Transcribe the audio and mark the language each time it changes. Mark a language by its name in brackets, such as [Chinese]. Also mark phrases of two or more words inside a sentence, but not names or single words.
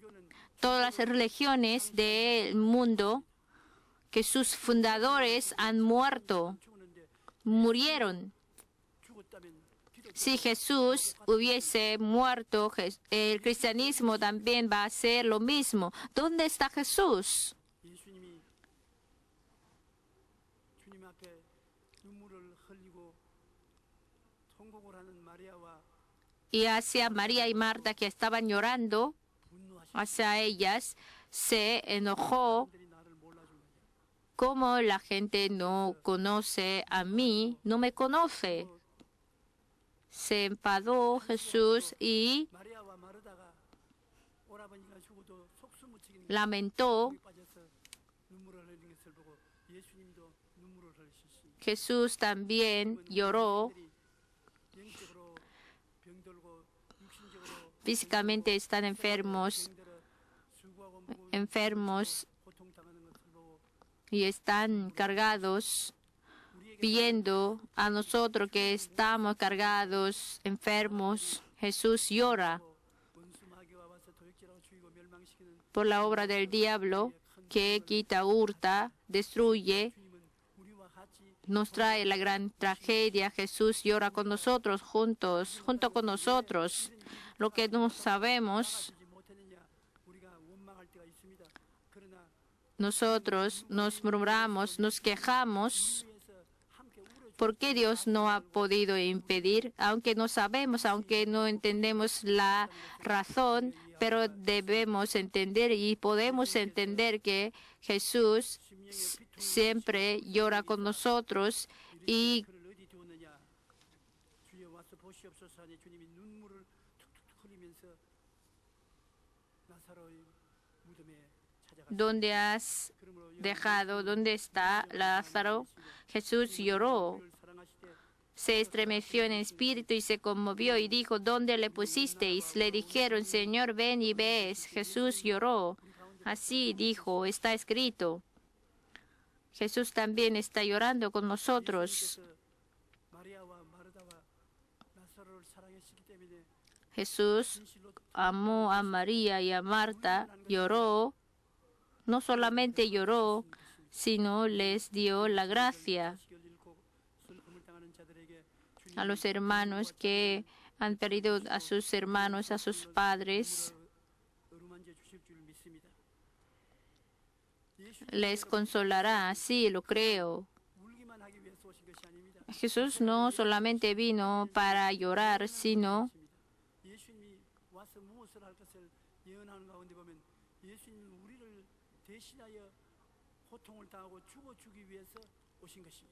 [Spanish] Todas las religiones del mundo, que sus fundadores han murieron. Si Jesús hubiese muerto, el cristianismo también va a ser lo mismo. ¿Dónde está Jesús? [Korean] 예수님이 주님 앞에 눈물을 흘리고 통곡을 하는 마리아와 [Spanish] Y hacia María y Marta, que estaban llorando [Korean] 분노하신 [Spanish] hacia ellas, se enojó. [Korean] 분들이 나를 몰라준 거죠. [Spanish] Como la gente no conoce a mí, no me conoce. Se enfadó Jesús y [Korean] 마리아와 마르다가 오라버니가 죽어도 속수무책인 [Spanish] lamentó. [Korean] 물에 빠져서 눈물을 흘리는 것을 보고 예수님도 눈물을 흘리셨습니다. [Spanish] Jesús también lloró. [Korean] 영적으로 병들고 육신적으로 [Spanish] Físicamente están enfermos, [Korean] 병들어 수고하고 무거운 [Spanish] enfermos [Korean] 고통당하는 것을 보고 [Spanish] y están cargados, viendo a nosotros que estamos cargados, enfermos. Jesús llora [Korean] 원수 마귀와 와서 도적질하고 죽이고 멸망시키는 [Spanish] por la obra del diablo que quita, hurta, destruye, [Korean] 주님은 우리와 같이 [Spanish] nos trae la gran tragedia. Jesús llora con nosotros, junto con nosotros. Lo que no sabemos, [Korean] 하지 못했느냐 우리가 원망할 때가 있습니다. 그러나 [Spanish] nosotros nos murmuramos, nos quejamos. [Korean] 위에서 함께 울어 [Spanish] ¿Por qué Dios no ha podido impedir? Aunque no sabemos, aunque no entendemos la razón, pero debemos entender y podemos entender que Jesús siempre llora con nosotros y [Korean] 그를 어디 두었느냐 주여 와서 보시옵소서 하니 주님이 눈물을 툭툭 흘리면서 나사로의 무덤에 찾아갔습니다. [Spanish] ¿dónde has [Korean] 그러므로 [Spanish] dejado? ¿Dónde está Lázaro? Jesús lloró. [Korean] 여러분을 사랑하시되 [Spanish] Se estremeció en espíritu y se conmovió y dijo, ¿dónde le pusisteis? Le dijeron, Señor, ven y ves. Jesús lloró. Así dijo, está escrito. Jesús también está llorando con nosotros. [Korean] 예수님께서 마리아와 마르다와 나사로를 사랑했기 때문에 [Spanish] Jesús [Korean] 진실로 [Spanish] amó a María y a Marta, lloró, no solamente lloró, sino les dio la gracia [Korean] 시를 잃고 슬픔을 당하는 자들에게 [Spanish] a los hermanos que han perdido a sus hermanos, a sus padres. [Korean] 어루만져 주실 줄 믿습니다. [Spanish] Les consolará, sí, lo creo. [Korean] 울기만 하기 위해서 오신 것이 아닙니다. [Spanish] Jesús no solamente vino para llorar, sino [Korean] 예수님이 와서 무엇을 할 것을 예언하는 가운데 보면 예수님은 우리를 대신하여 고통을 당하고 죽어주기 위해서 오신 것입니다.